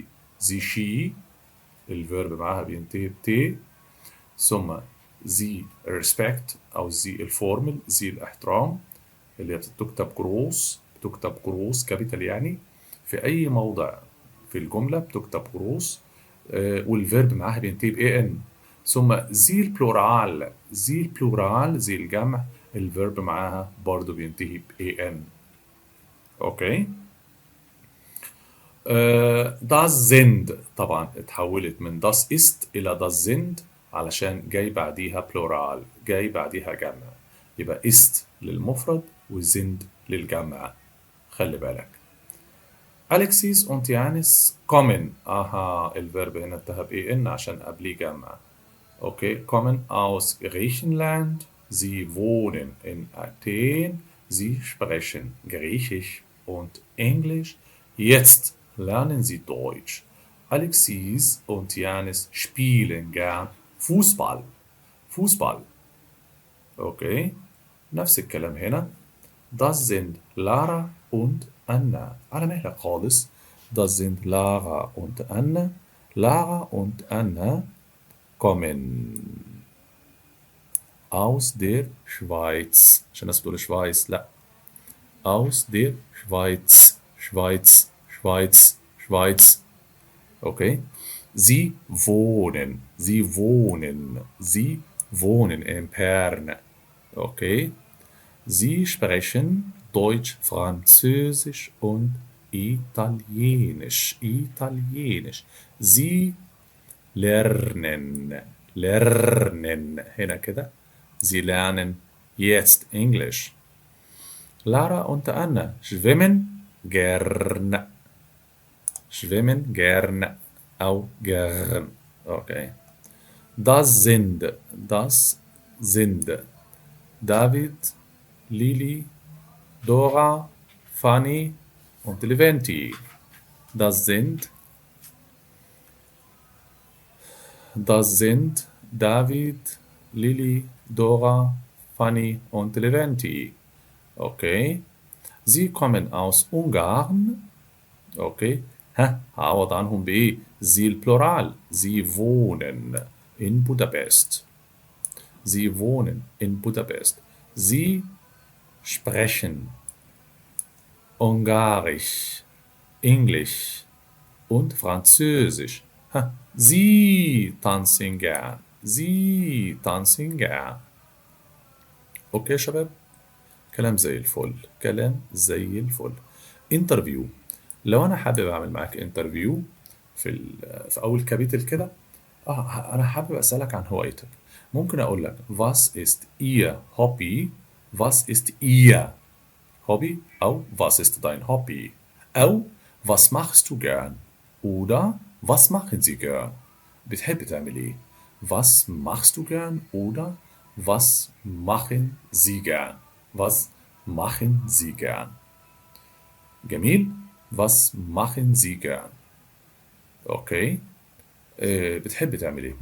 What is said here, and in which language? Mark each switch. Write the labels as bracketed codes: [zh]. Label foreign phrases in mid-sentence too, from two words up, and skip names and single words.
[ar] زي شي، الفيرب معاها بينتهي بت، ثم زي respect أو زي الفورمال، زي الاحترام اللي هي بتكتب جروس، بتكتب جروس كابيتال يعني في أي موضع في الجملة بتكتب جروس، والفيرب معاها بينتهي ب ان. ثم زي البلورال، زي البلورال زي الجمع، الفيرب معاها برضه بينتهي ب ان. اوكي. [de] das sind [ar] طبعا اتحولت من [de] das ist [ar] إلى [de] das sind [ar] علشان جاي بعديها بلورال، جاي بعديها جمع. يبقى ist للمفرد وزند للجمع. خلي بالك. أليكسيس und يانس kommen. الفيرب هنا انتهى ب en عشان قبليه جمع. [de] Okay, kommen aus Griechenland. Sie wohnen in Athen. Sie sprechen Griechisch und Englisch. Jetzt lernen sie Deutsch. Alexis und Janis spielen gern Fußball. Fußball. [ar] Okay, نفس الكلام هنا. [de] Das sind Lara und Anna. [ar] على مهلك خالص. [de] Das sind Lara und Anna. Lara und Anna kommen aus der Schweiz. [ar] عشان الناس بتقول Schweiz، لا. [de] aus der Schweiz. Schweiz, Schweiz, Schweiz. Okay. Sie wohnen, sie wohnen, sie wohnen in Bern. Okay. Sie sprechen Deutsch, Französisch und Italienisch. Italienisch. Sie lernen, lernen [ar] هنا كده. [de] Sie lernen jetzt Englisch. Lara und Anna schwimmen gern. Schwimmen gern. أو gern. Okay. Das sind David, Lili, Dora, Fanny und Leventi. Das sind David, Lili, Dora, Fanny und Leventi. Okay. Sie kommen aus Ungarn. [ar] Okay. هعوض عنهم بإيه؟ Sie البلورال. [de] Sie wohnen in Budapest. Sie wohnen in Budapest. Sie sprechen Ungarisch, Englisch und Französisch. Sie tanzen gern. Sie tanzen gern. [ar] اوكي يا شباب، كلام زي الفل، كلام زي الفل. انترفيو. لو انا حابب اعمل معاك انترفيو في اول كابيتل كده، انا حابب اسالك عن هوايتك. ممكن اقول لك [de] was ist ihr Hobby؟ was ist ihr Hobby؟ او was ist dein Hobby؟ او was machst du gern؟ oder was machen sie gern؟ [ar] بتحب تعمل ايه؟ [de] was machst du gern oder was machen sie gern؟ was machen sie gern؟ جميل. was machen sie gern؟ اوكي. [ar] بتحب تعمل ايه؟